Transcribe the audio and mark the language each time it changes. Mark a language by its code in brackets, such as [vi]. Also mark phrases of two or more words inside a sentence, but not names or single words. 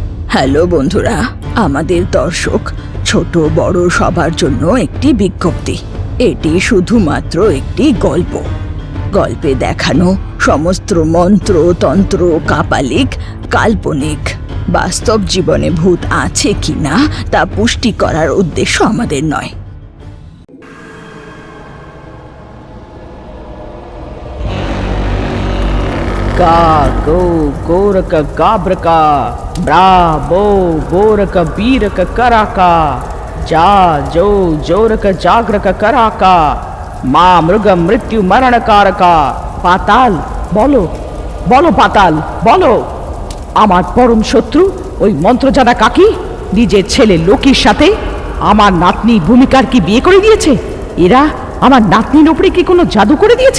[bn] হ্যালো বন্ধুরা, আমাদের দর্শক ছোট বড় সবার জন্য একটি বিজ্ঞপ্তি। এটি শুধুমাত্র একটি গল্প। গল্পে দেখানো সমস্ত মন্ত্র তন্ত্র কাপালিক কাল্পনিক। বাস্তব জীবনে ভূত আছে কিনা তা পুষ্টি করার উদ্দেশ্য আমাদের নয়। Ga go goraka gabraka bravo boraka biraka karaka ja jo joraka jagraka karaka ma mruga mrityu maranakaraka পাতাল বলো বলো পাতাল বলো, আমার পরম শত্রু ওই মন্ত্রজানা কাকি নিজের ছেলে লোকির সাথে আমার নাতনি ভূমিকার কি বিয়ে করে দিয়েছে? এরা আমার নাতনির উপরে কি কোনো জাদু করে দিয়েছে?